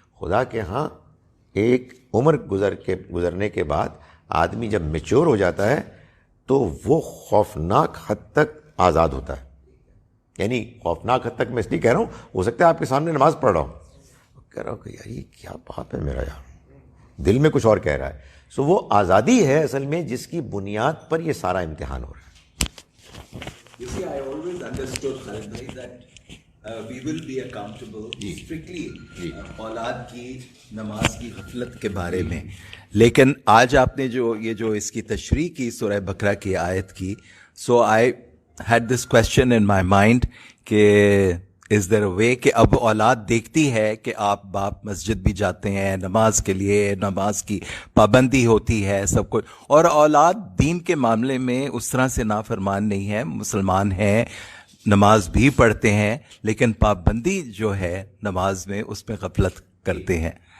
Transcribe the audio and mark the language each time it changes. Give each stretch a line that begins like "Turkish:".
Urdu: خدا کے ہاں ایک عمر گزرنے کے بعد آدمی جب میچور ہو جاتا ہے تو وہ خوفناک حد تک آزاد ہوتا ہے. یعنی خوفناک حد تک میں اس لیے کہہ رہا ہوں، ہو سکتا ہے آپ کے سامنے نماز پڑھ رہا ہوں، کہہ رہا ہوں کہ یار یہ کیا باپ ہے میرا، یار دل میں کچھ اور کہہ رہا ہے. سو وہ آزادی ہے اصل میں جس کی بنیاد پر یہ سارا امتحان ہو رہا ہے.
English: You see, I always understood, Khalid bhai, that we will be accountable strictly
Urdu: اولاد کی نماز کی غفلت کے بارے میں. لیکن آج آپ نے جو اس کی تشریح کی سورہ بقرہ کی آیت کی،
English: so I had this question in my mind
Urdu: کہ
English: is there a way
Urdu: کہ اب اولاد دیکھتی ہے کہ آپ باپ مسجد بھی جاتے ہیں نماز کے لیے, نماز کی پابندی ہوتی ہے سب کچھ, اور اولاد دین کے معاملے میں اس طرح سے نافرمان نہیں ہے, مسلمان ہیں, نماز بھی پڑھتے ہیں, لیکن پابندی جو ہے نماز میں اس میں غفلت کرتے ہیں.